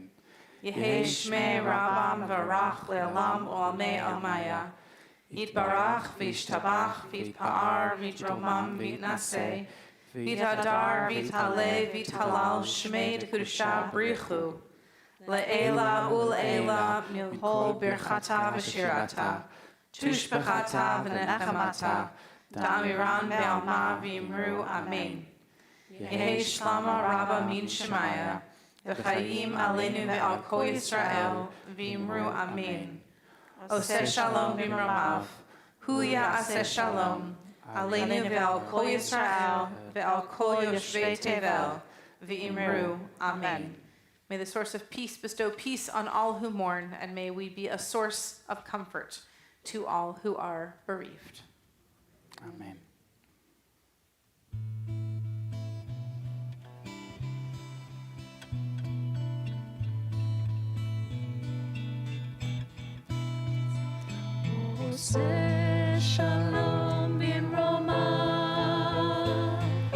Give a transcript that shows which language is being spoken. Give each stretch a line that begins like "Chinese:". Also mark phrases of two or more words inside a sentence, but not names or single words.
Aramaic: יהא שמיה רבא מברך לעלם ולעלמי עלמיא, יתברך וישתבח ויתפאר ויתרומם ויתנשא, ויתהדר ויתעלה ויתהלל שמיה דקודשא בריך הוא, לעלא ולעלא מכל ברכתא ושירתא, תשבחתא ונחמתא, דאמירן בעלמא ואמרו אמן. יהא שלמא רבא מן שמיא, וחיים עלינו ועל כל ישראל, ואמרו אמן.
Hebrew: עושה שלום במרומיו, הוא יעשה שלום, עלינו ועל כל ישראל, ועל כל יושבי תבל, ואמרו אמן.
English: May the source of peace bestow peace on all who mourn, and may we be a source of comfort to all who are bereaved. Amen. Shalom bin Roma,